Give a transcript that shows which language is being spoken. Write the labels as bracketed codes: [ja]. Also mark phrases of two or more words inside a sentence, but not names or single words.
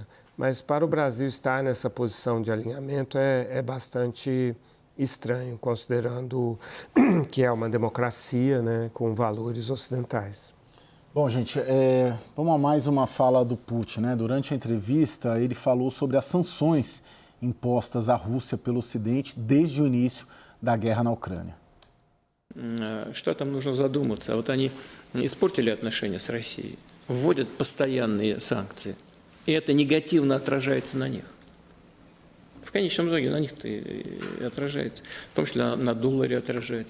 [pt] Mas para o Brasil estar nessa posição de alinhamento é bastante estranho, considerando que é uma democracia, né, com valores ocidentais. Bom, gente, vamos a mais uma fala do Putin, né? Durante a entrevista, ele falou sobre as sanções impostas à Rússia pelo Ocidente desde o início da guerra na Ucrânia. [ru] Штатам нужно задуматься. Вот они испортили отношения с Россией, вводят постоянные санкции, и это негативно отражается на них. В конечном итоге на них-то и отражается, в том числе на долларе отражается.